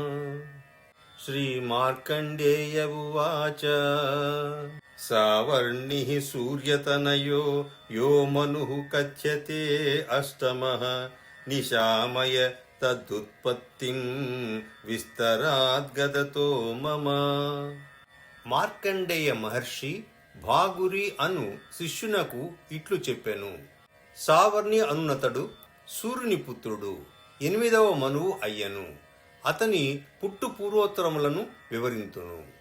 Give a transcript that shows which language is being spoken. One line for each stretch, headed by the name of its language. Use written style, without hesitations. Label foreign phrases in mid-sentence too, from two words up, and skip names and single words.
Sanskrit: श्रीमार्कण्डेय उवाच सावर्णिः सूर्यतनयो यो मनुः कथ्यते अष्टमः निशामय तदुत्पत्तिं विस्तराद्गदतो मम.
Telugu: మార్కండేయ మహర్షి భాగురి అను శిష్యునకు ఇట్లు చెప్పెను. సావర్ణి అనునతడు సూర్యుని పుత్రుడు, 8వ మనువు అయ్యను. అతని పుట్టు పూర్వోత్తరములను వివరింతును.